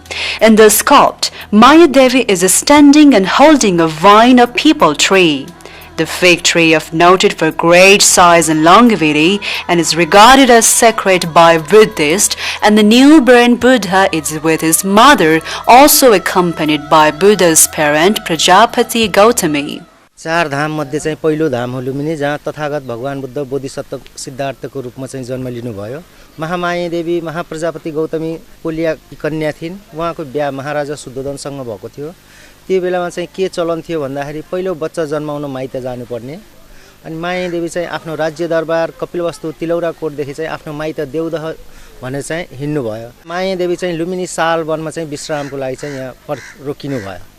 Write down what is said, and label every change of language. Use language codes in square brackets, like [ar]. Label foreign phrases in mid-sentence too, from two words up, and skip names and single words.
[en] In the sculpture, Maya Devi is standing and holding a vine of peepal tree. The fig tree is noted for great size and longevity and is regarded as sacred by Buddhists, and the newborn Buddha is with his mother, also accompanied by Buddha's parent, Prajapati Gautami. [ne] चार धाम मध्ये चाहिँ पहिलो धाम हो लुम्बिनी, जहाँ तथागत भगवान बुद्ध बोधिसत्व सिद्धार्थको रूपमा चाहिँ जन्म लिनुभयो। महामाया देवी महाप्रजापति गौतमी कोलिया कन्या थिइन्। उहाँको बिहा महाराजा शुद्धोधनसँग भएको थियो। त्यो बेलामा चाहिँ के चलन थियो भन्दाखेरि पहिलो बच्चा जन्माउन माइत जानुपर्ने, अनि माया देवी चाहिँ आफ्नो राज्य दरबार कपिलवस्तु तिलौरा कोटदेखि चाहिँ आफ्नो माइत देवदह भनेर चाहिँ हिँड्नु भयो। माया देवी चाहिँ लुम्बिनी साल वनमा चाहिँ विश्रामको लागि चाहिँ यहाँ रोकिनु भयो।